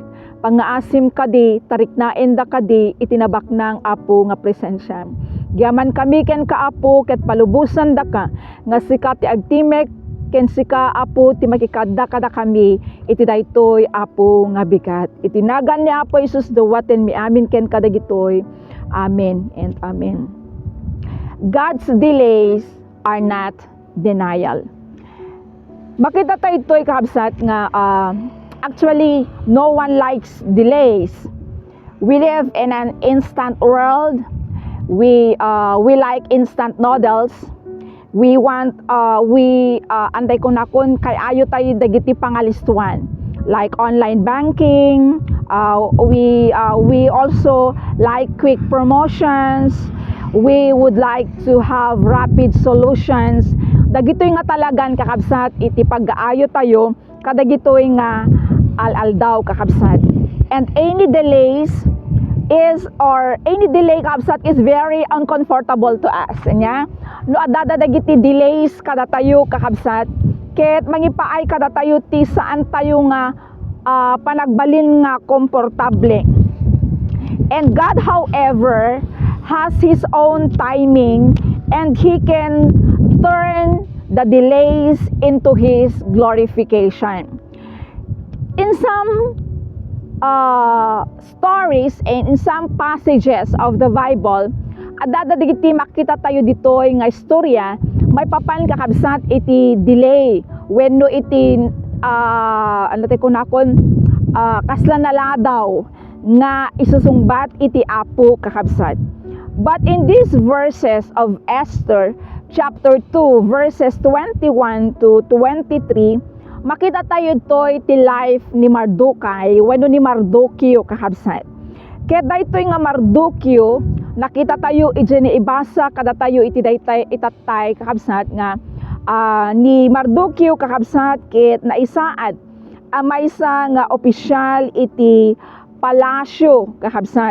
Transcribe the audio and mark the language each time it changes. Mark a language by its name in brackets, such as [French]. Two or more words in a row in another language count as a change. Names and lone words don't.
[Iloko] Pangaasim kadi tariknaen da kadi itinabaknang Apo nga presensya. Giyaman kami ken ka Apo ket palubusan da ka nga sika ti agtimek ken sika Apo ti makikadda kada kami iti daytoy Apo nga bigat. Itinagan ni Apo Jesus dawaten mi amin ken kadagitoy. [English] Amen and amen. God's delays are not denial. [Iloko] Makita tayo ito'y kakabsat nga [English] actually no one likes delays. We live in an instant world. We like instant noodles. We want [Iloko] anday ko nakon kay ayo tayo dagiti pangalistuan [English] like online banking. We also like quick promotions. We would like to have rapid solutions. [Iloko] Dagitoy nga talagan kakabsat iti pag-aayo tayo kadagitoy nga al-aldaw kakabsat. [English] And any delay kakabsat is very uncomfortable to us. [Iloko] Nya? No adada dagiti delays kada tayo kakabsat ket mangipaay kada tayo ti saan tayo nga panagbalin nga komportable. [English] And God, however, has His own timing, and He can turn the delays into His glorification. In some stories and in some passages of the Bible, [Iloko] adada digiti makita tayo ditoy nga istorya, may papan kakabsat iti delay wenno iti ano tayo kunakon kasla naladaw nga isusungbat iti apo kakabsat. [English] But in these verses of Esther chapter 2 verses 21 to 23, [Iloko] makita tayo toy ti life ni Mardokai wenno ni Mardukyo kakabsat. Kaya daytoy nga Mardukyo, nakita tayo iti ibasa kada tayo iti daytay itatay kakabsat nga ni Mardukyo kakabsat ket naisaad maysa nga opisyal iti palasyo kakabsat.